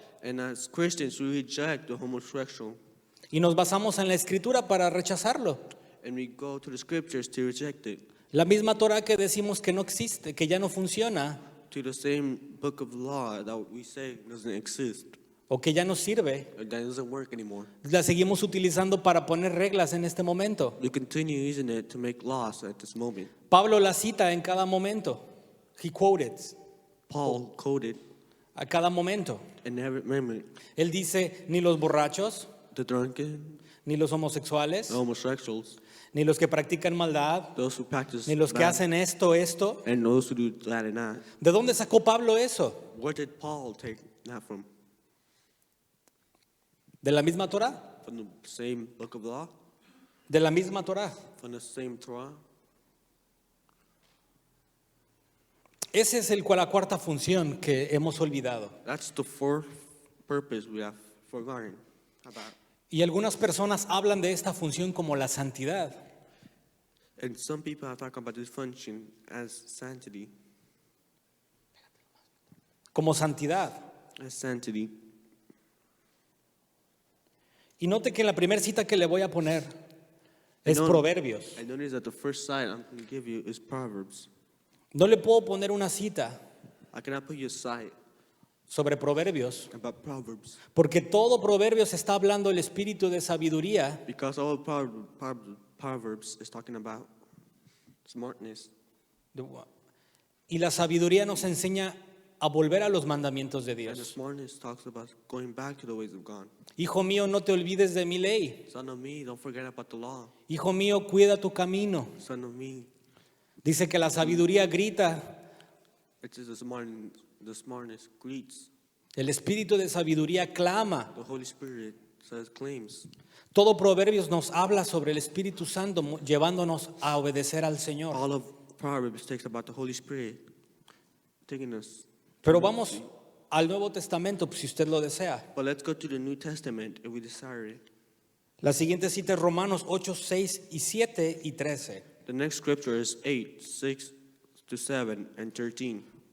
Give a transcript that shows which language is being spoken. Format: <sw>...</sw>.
<en>And as Christians, we reject the homosexual,</en> <es>y nos basamos en la escritura para rechazarlo.</es> <en>and we go to the scriptures to reject it,</en> <es>La misma Torah que decimos que no existe, que ya no funciona</es> <en>to the same book of law that we say doesn't exist,</en> <es>o que ya no sirve,</es> <en>or that doesn't work anymore.</en> <es>la seguimos utilizando para poner reglas en este momento.</es> <en>We continue using it to make laws at this moment.</en> <es>Pablo la cita en cada momento.</es> <en>He quoted Paul quoted</en> <es>a cada momento.</es> <en>in every moment,</en> <es>Él dice, ni los borrachos,</es> <en>the drunken,</en> <es>ni los homosexuales,</es> <en>the homosexuals,</en> <es>ni los que practican maldad,</es> <en>those who practice</en> <es>ni los que</es> <en>bad,</en> <es>hacen esto.</es> <en>and those who do that and that.</en> <es>¿De dónde sacó Pablo eso?</es> <en>Where did Paul take that from?</en> <es>¿De la misma Torah?</es> <en>From the same book of law?</en> <es>De la misma Torah.</es> <en>From the same Torah?</en> <es>Esa es la cuarta función que hemos olvidado.</es> <en>That's the fourth purpose we have forgotten about.</en> <es>Y algunas personas hablan de esta función como la santidad.</es> <en>And some people have talked about this function as sanctity.</en> <es>Como santidad.</es> <en>As sanctity.</en> <es>Y note que en la primera cita que le voy a poner es</es> <en>No.</en> <es>Proverbios.</es> <en>I notice that the first site I'm going to give you is Proverbs.</en> <es>No le puedo poner una cita</es> <en>I cannot put you a site</en> <es>sobre Proverbios,</es> <en>about Proverbs</en> <es>porque todo Proverbios está hablando del espíritu de sabiduría</es> <en>because all Proverbs is talking about smartness.</en> <es>y la sabiduría nos enseña a volver a los mandamientos de</es> <en>And the</en> <es>Dios.</es> <en>smartness talks about going back to the ways of God.</en> <es>Hijo mío, no te olvides de mi ley.</es> <en>Son of me, don't forget about the law.</en> <es>Hijo mío, cuida tu camino.</es> <en>Son of me,</en> <es>Dice que la sabiduría grita,</es> <en>it says the smartness greets.</en> <es>el espíritu de sabiduría clama.</es> <en>The Holy Spirit says claims.</en> <es>Todo Proverbios nos habla sobre el Espíritu Santo llevándonos a obedecer al Señor.</es> <en>All of Proverbs takes about the Holy Spirit taking us.</en> <es>Pero vamos al Nuevo Testamento, si usted lo desea.</es> <en>But let's go to the New Testament if we desire it.</en> <es>La siguiente cita es Romanos 8, 6 y 7 y 13.</es> <en>The next scripture is 8, 6 to 7 and 13.</en>